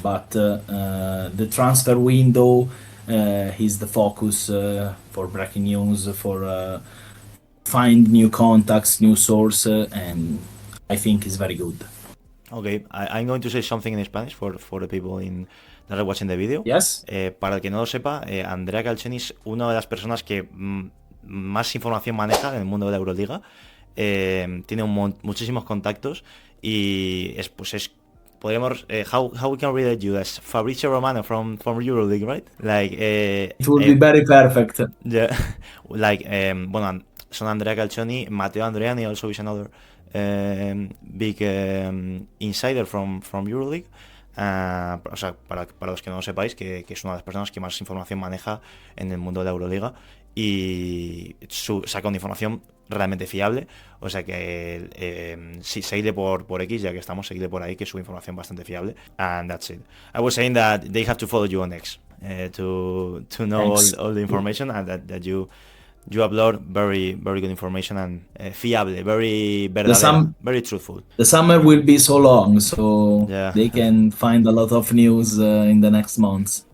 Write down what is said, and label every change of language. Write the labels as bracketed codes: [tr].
[en] But the transfer window is the focus for breaking news, for find new contacts, new source, and I think it's very good. Okay, I'm going to say something in Spanish for the people that are watching the video. Yes. [es] Para el que no lo sepa, Andrea Calzoni es una de las personas que más información maneja en el mundo de la Euroliga. Tiene muchísimos contactos y podríamos [en] how we can relate you as Fabrizio Romano from Euroleague, right? Like it would be very perfect. Yeah, like [es] bueno, son [en] Andrea Calzoni, Matteo Andreani also is another big insider from Euroleague. [es] O sea, para los que no lo sepáis, que es una de las personas que más información maneja en el mundo de la Euroliga y saca una información realmente fiable. O sea que sí, seguidle por X, ya que estamos, seguidle por ahí, que es su información bastante fiable. [en] And that's it. I was saying that they have to follow you on X to know all the information, and that you upload very good information and fiable, very verdadera, very truthful. The summer will be so long, so yeah. They can find a lot of news in the next months.